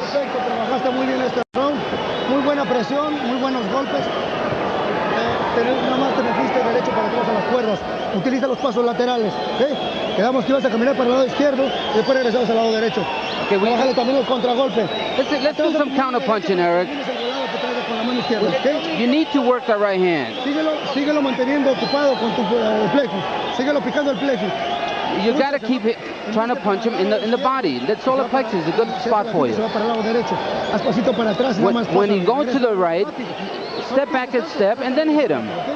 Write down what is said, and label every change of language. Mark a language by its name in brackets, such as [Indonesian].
[Spanish] Perfecto, trabajaste muy bien este round, muy buena presión, muy buenos golpes. Nada más te metiste derecho para atrás a las cuerdas. Utiliza los pasos laterales. ¿Okay? Quedamos que ibas a caminar para el lado izquierdo y después regresabas al lado derecho. Okay, Bájale también el contragolpe. [English] Let's do some counter punching, Erik. You need to work that right hand. [Spanish] Síguelo manteniendo ocupado con tu plexus. Síguelo picando el plexus. [English] You got to keep it, trying to punch him in the body. That solar plexus is a good spot for you. When he goes to the right, step back a step and then hit him.